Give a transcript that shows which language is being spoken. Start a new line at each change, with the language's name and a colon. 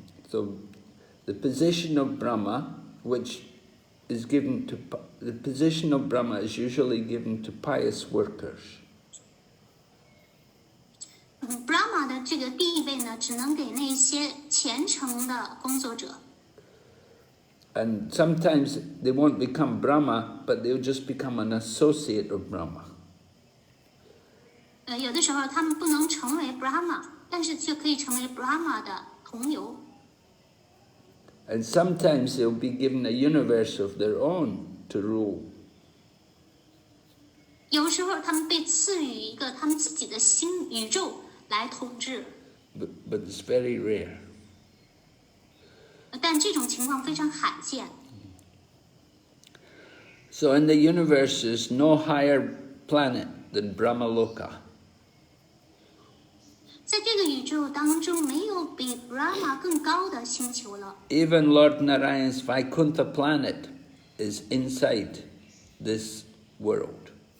English: So the position of Brahma, which is given to the position of Brahma is usually given to pious workers.
Chinese: Brahma 的这个地位呢，只能给那些虔诚的工作者。
English: And sometimes they won't become Brahma, but they'll just become an associate of Brahma.
Chinese: 有的时候他们不能成为 Brahma， 但是却可以成为 Brahma 的同游。
English: And sometimes they'll be given a universe of their own to rule.
Chinese: 有时候他们被赐予一个他们自己的新宇宙来统治。
English: But it's very rare.
Chinese: 但这种情况非常罕见。
English: So in the universe is no higher planet than Brahmaloka.
Chinese: 在这个宇宙当中，没有比 Brahma 更高的星球了。
English: Even Lord Narayan's Vaikuntha planet is inside this world.